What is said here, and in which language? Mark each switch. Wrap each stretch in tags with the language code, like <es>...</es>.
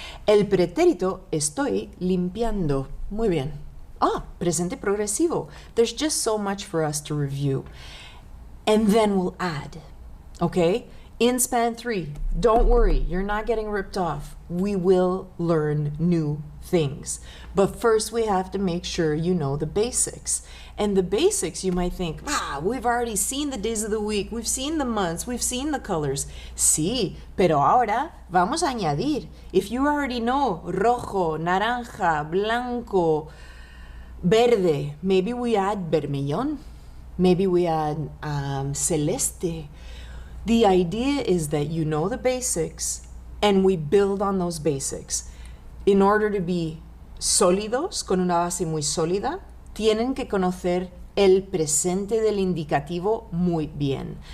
<es>El pretérito estoy limpiando. Muy bien. Presente progresivo.</es> <en>There's just so much for us to review. And then we'll add, okay? In SPAN 3, don't worry, you're not getting ripped off. We will learn new things. But first we have to make sure you know the basics. And the basics, you might think, we've already seen the days of the week, we've seen the months, we've seen the colors.</en> <es>Sí, pero ahora vamos a añadir.</es> <en>If you already know</en> <es>rojo, naranja, blanco, verde,</es> <en>maybe we add vermellón, maybe we add celeste. The idea is that you know the basics and we build on those basics. In order to be</en> <es>sólidos, con una base muy sólida, tienen que conocer el presente del indicativo muy bien.</es>